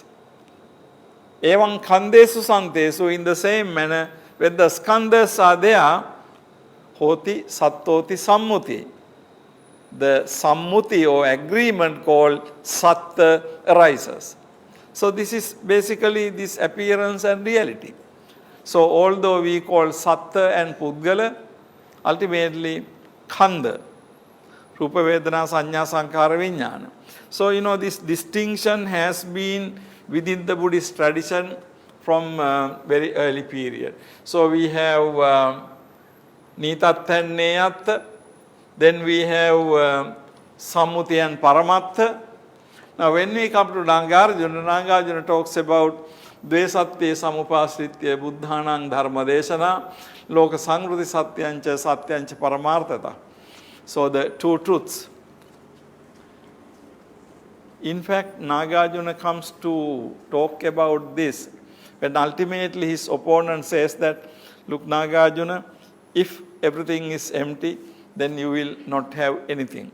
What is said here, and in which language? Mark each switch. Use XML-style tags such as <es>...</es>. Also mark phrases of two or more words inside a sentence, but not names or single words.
<pi>Evan Khandesu Santesu,</pi> <en>in the same manner, when the skandhas are there,</en> <pi>Hoti Sattoti Sammuti.</pi> <en>The sammuti or agreement called satta arises. So this is basically this appearance and reality. So although we call satta and pudgala, ultimately khanda,</en> <pi>rupa vedana sanya sankhara vijnana.</pi> <en>So this distinction has been within the Buddhist tradition from very early period. So we have nitatta and neyatta, then we have sammuti and paramatta. Now when we come to Nagarjuna talks about</en> <sa>Dvesatya samupasritya buddhanang dharma deshana loka sangruti satyancha paramartata.</sa> <en>So the two truths. In fact, Nagarjuna comes to talk about this when ultimately his opponent says that, look Nagarjuna, if everything is empty, then you will not have anything.</en>